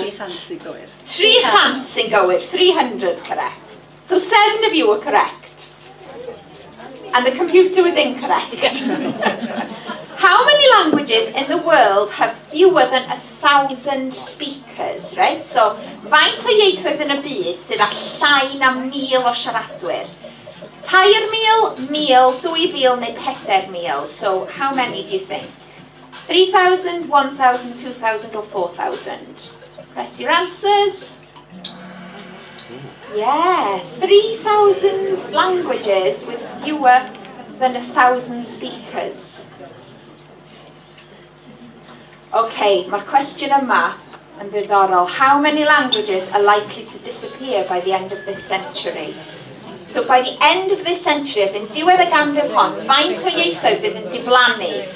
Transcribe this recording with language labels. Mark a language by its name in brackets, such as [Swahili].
[Welsh] 300 sy'n gywir. 300 sy'n gywir, [English] 300 correct. So 7 of you were correct. And the computer was incorrect. How many languages in the world have fewer than 1,000 speakers, right? [Welsh] So, faint o ieithoedd yn y byd sydd â llai na 1,000 o siaradwyr? 2,000, 1,000, 2,000 neu 4,000? [English] So, how many do you think? 3,000, 1,000, 2,000 or 4,000? Press your answers. Yeah, 3,000 languages with fewer than 1,000 speakers? [Welsh] Okay, mae'r cwestiwn yma yn ddiddorol. [English] How many languages are likely to disappear by the end of this century? So by the end of this century, [Welsh] yn diwedd y ganrif hon, faint o ieithoedd fydd yn diflannu?